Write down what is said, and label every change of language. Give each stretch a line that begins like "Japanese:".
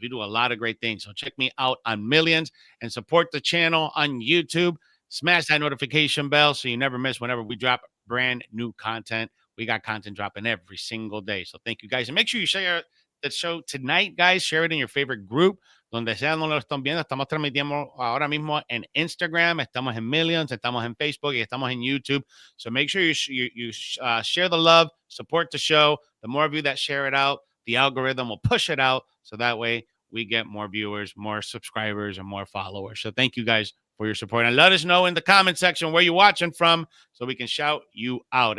English: We do a lot of great things. So check me out on Millions and support the channel on YouTube. Smash that notification bell so you never miss whenever we drop brand new content. We got content dropping every single day. So thank you guys. And make sure you share the show tonight, guys. Share it in your favorite group.
Spanish: Donde sea no lo están viendo. Estamos transmitiendo ahora mismo en Instagram. Estamos en Millions. Estamos en Facebook. Y estamos en YouTube.
English: So make sure you share the love. Support the show. The more of you that share it out, the algorithm will push it out. So that way we get more viewers, more subscribers, and more followers. So thank you guys for your support. And let us know in the comment section where you're watching from so we can shout you out.